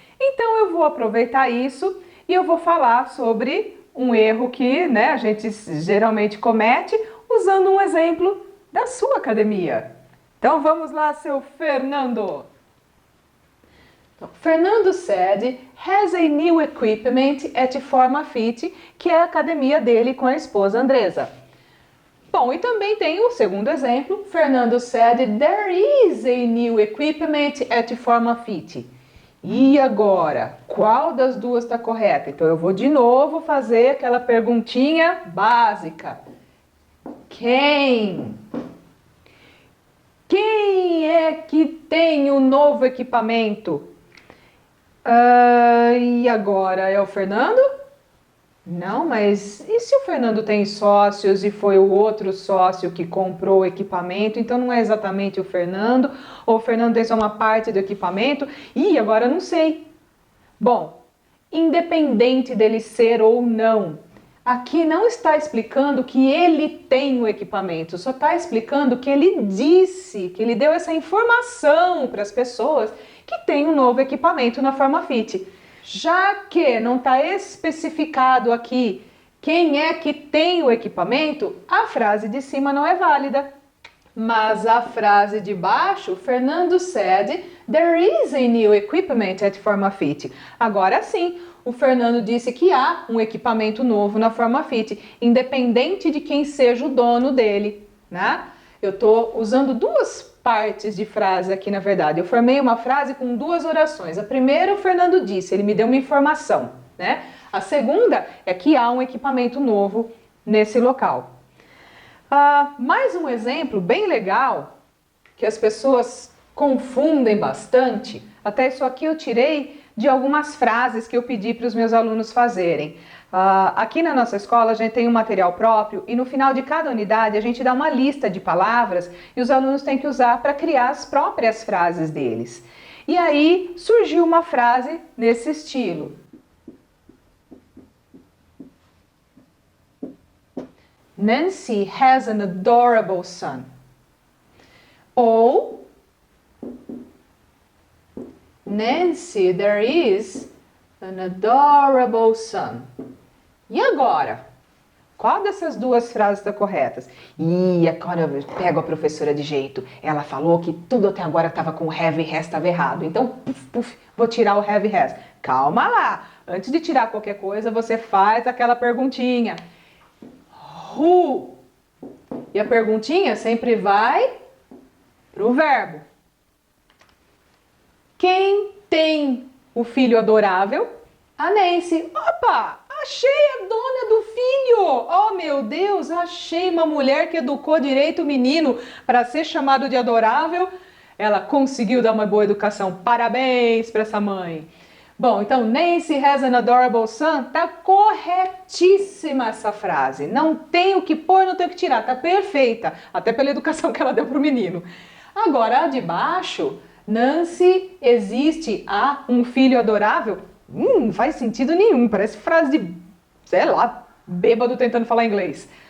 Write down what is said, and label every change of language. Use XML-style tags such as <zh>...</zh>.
<pt>Então eu vou aproveitar isso e eu vou falar sobre um erro que, né, a gente geralmente comete usando um exemplo da sua academia. Então vamos lá, seu Fernando. Então,</pt> <en>Fernando said has a new equipment at Formafit,</en> <pt>que é a academia dele com a esposa Andresa. Bom, e também tem o segundo exemplo.</pt> <en>Fernando said there is a new equipment at Formafit.</en> <pt>E agora, qual das duas está correta? Então eu vou de novo fazer aquela perguntinha básica. Quem é que tem o novo equipamento? E agora, é o Fernando? Não, mas e se o Fernando tem sócios e foi o outro sócio que comprou o equipamento, então não é exatamente o Fernando, ou o Fernando tem só uma parte do equipamento? Agora eu não sei. Bom, independente dele ser ou não, aqui não está explicando que ele tem o equipamento, só está explicando que ele disse, que ele deu essa informação para as pessoas que tem um novo equipamento na Formafit. Já que não está especificado aqui quem é que tem o equipamento, a frase de cima não é válida. Mas a frase de baixo,</pt> <en>Fernando said, there is a new equipment at Formafit.</en> <pt>Agora sim, o Fernando disse que há um equipamento novo na Formafit, independente de quem seja o dono dele, né? Eu estou usando duas partes de frase aqui, na verdade. Eu formei uma frase com duas orações. A primeira, o Fernando disse, ele me deu uma informação, né? A segunda é que há um equipamento novo nesse local. Mais um exemplo bem legal, que as pessoas confundem bastante. Até isso aqui eu tirei de algumas frases que eu pedi para os meus alunos fazerem. Aqui na nossa escola a gente tem um material próprio e no final de cada unidade a gente dá uma lista de palavras e os alunos têm que usar para criar as próprias frases deles. E aí surgiu uma frase nesse estilo.</pt> <en>Nancy has an adorable son.</en> <pt>Ou</pt> <en>Nancy, there is an adorable son.</en> <pt>E agora? Qual dessas duas frases está correta? Agora eu pego a professora de jeito. Ela falou que tudo até agora estava com have e has estava errado. Então, vou tirar o have e has. Calma lá. Antes de tirar qualquer coisa, você faz aquela perguntinha.</pt> <en>Who?</en> <pt>E a perguntinha sempre vai para o verbo. Quem tem o filho adorável? A Nancy. Opa! Achei a dona do filho! Oh, meu Deus! Achei uma mulher que educou direito o menino para ser chamado de adorável. Ela conseguiu dar uma boa educação. Parabéns para essa mãe. Bom, então,</pt> <en>Nancy has an adorable son.</en> <pt>Tá corretíssima essa frase. Não tem o que pôr, não tem o que tirar. Tá perfeita. Até pela educação que ela deu pro menino. Agora, a de baixo, Nancy, existe um filho adorável? Não faz sentido nenhum. Parece frase de, sei lá, bêbado tentando falar inglês.</pt>